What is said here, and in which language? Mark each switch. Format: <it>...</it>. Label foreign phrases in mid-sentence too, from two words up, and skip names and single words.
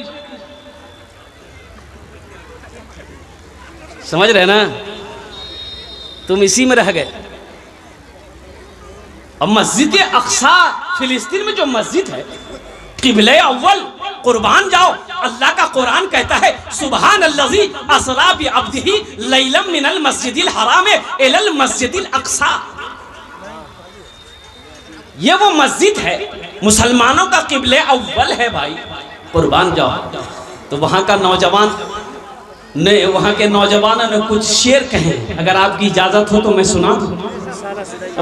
<ur>سمجھ رہے نا? تم اسی میں رہ گئے. اب مسجد اقصیٰ فلسطین میں جو مسجد ہے، قبلۂ اول، قربان جاؤ. اللہ کا قرآن کہتا ہے,</ur> <ar>سبحان الذي أسرى بعبده ليلا من المسجد الحرام إلى المسجد الأقصى.</ar> <ur>یہ وہ مسجد ہے، مسلمانوں کا قبلۂ اول ہے بھائی، قربان جاؤ. تو وہاں کا نوجوان نے، وہاں کے نوجوانوں نے کچھ شعر کہے، اگر آپ کی اجازت ہو تو میں سنا دوں.</ur>